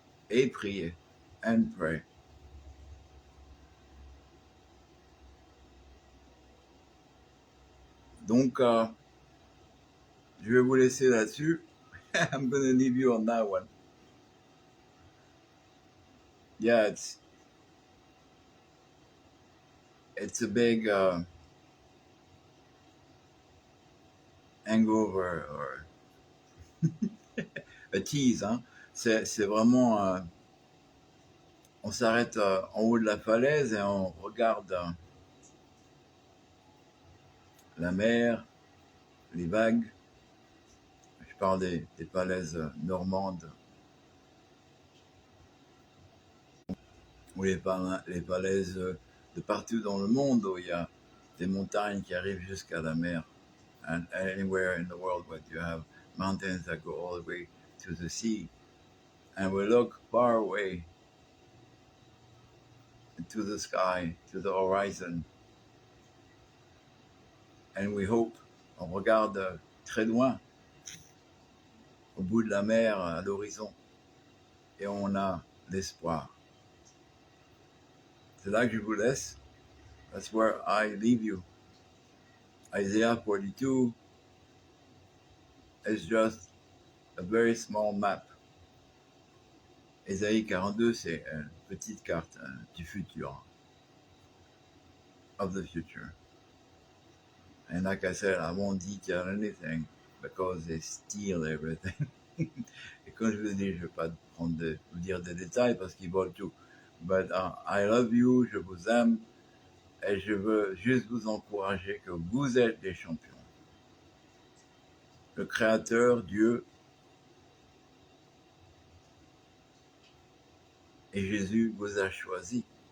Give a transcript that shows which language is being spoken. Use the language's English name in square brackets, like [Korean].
[French] Et prier, [English] and pray. [French] Donc, je vais vous laisser là-dessus. [English] I'm going to leave you on that one. Yeah, it's a big hangover or a tease. [French] Hein? C'est vraiment... on s'arrête en haut de la falaise et on regarde la mer, les vagues. Je parle des falaises normandes. Ou les falaises de partout dans le monde où il y a des montagnes qui arrivent jusqu'à la mer. [English] And anywhere in the world where you have mountains that go all the way to the sea. And we look far away to the sky, to the horizon. And we hope, [French] on regarde très loin, au bout de la mer, à l'horizon. Et on a l'espoir. C'est là que je vous laisse. [English] That's where I leave you. Isaiah 42 is just a very small map. [French] Isaïe 42, c'est une petite carte du futur. [English] Of the future. And like I said, I won't detail anything because they steal everything. [French] Et comme je vous dis, je ne vais pas vous dire des détails parce qu'ils volent tout. [English] But I love you, [French] je vous aime. Et je veux juste vous encourager que vous êtes des champions. Le Créateur, Dieu, et Jésus vous a choisi.